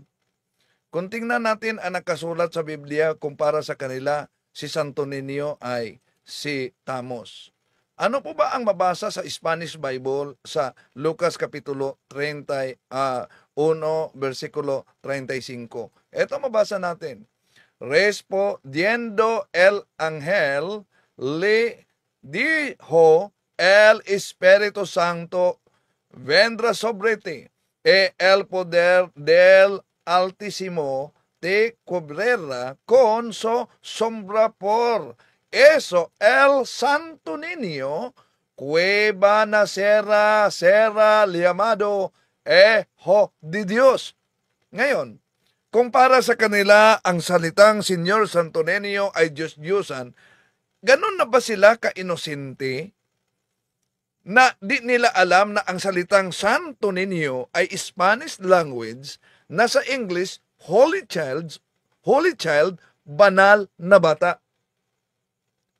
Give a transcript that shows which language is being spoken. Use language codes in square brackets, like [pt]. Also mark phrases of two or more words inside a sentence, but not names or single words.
[tl] Kung tingnan natin ang nakasulat sa Biblia, kumpara sa kanila, si Santo Niño ay si Tamos. Ano po ba ang mabasa sa [en] Spanish Bible [tl] sa Lucas Kapitulo 31, versikulo 35? Ito mabasa natin. [es] Respondiendo el ángel, le dijo, el Espíritu Santo vendrá sobre ti, y el poder del Altísimo te cubrirá con su sombra. Por eso el Santo Niño que va a nacer será llamado Hijo de Dios. [tl] Ngayon, kung para sa kanila ang salitang Señor Santo Niño ay Diyos-Diyosan, ganun na ba sila ka-inosente na di nila alam na ang salitang Santo Niño ay [en] Spanish language [tl] na sa English, [en] Holy Child, [tl] banal na bata.